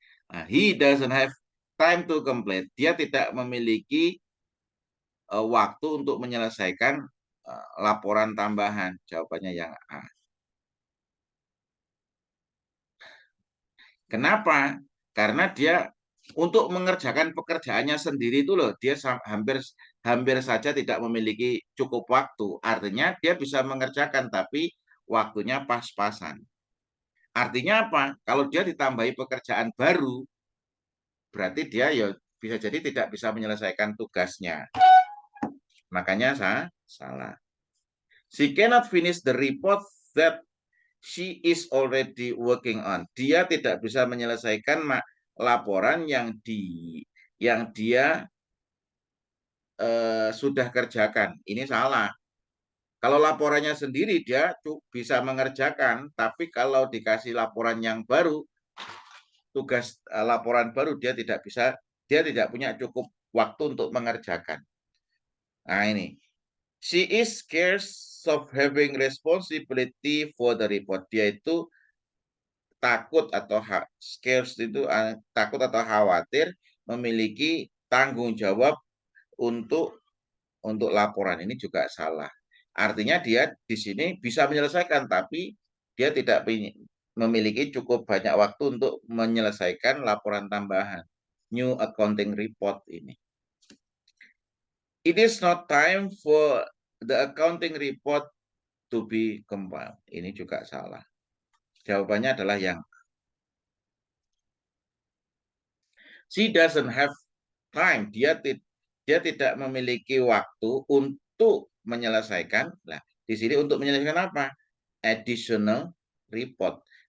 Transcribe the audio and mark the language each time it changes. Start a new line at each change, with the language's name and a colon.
English: Nah, he doesn't have time to complete.
Indonesian: Dia tidak memiliki waktu untuk menyelesaikan laporan tambahan. Jawabannya yang A. Kenapa? Karena dia untuk mengerjakan pekerjaannya sendiri itu loh, dia hampir saja tidak memiliki cukup waktu. Artinya dia bisa mengerjakan tapi waktunya pas-pasan. Artinya apa? Kalau dia ditambahi pekerjaan baru, berarti dia ya bisa jadi tidak bisa menyelesaikan tugasnya. Makanya salah.
English: She cannot finish the report that she is already working on.
Indonesian: Dia tidak bisa menyelesaikan laporan yang dia sudah kerjakan. Ini salah. Kalau laporannya sendiri dia bisa mengerjakan, tapi kalau dikasih laporan yang baru, tugas laporan baru dia tidak punya cukup waktu untuk mengerjakan. Nah ini.
English: She is scared of having responsibility for the report.
Indonesian: Dia itu takut atau scared itu takut atau khawatir memiliki tanggung jawab untuk laporan. Ini juga salah. Artinya dia di sini bisa menyelesaikan, tapi dia tidak memiliki cukup banyak waktu untuk menyelesaikan laporan tambahan.
English: New accounting report ini. It is not time for the accounting report to be compiled.
Indonesian: Ini juga salah. Jawabannya adalah yang
English: she doesn't have time.
Indonesian: Dia tidak memiliki waktu untuk menyelesaikan. Nah, di sini untuk menyelesaikan apa? Additional report.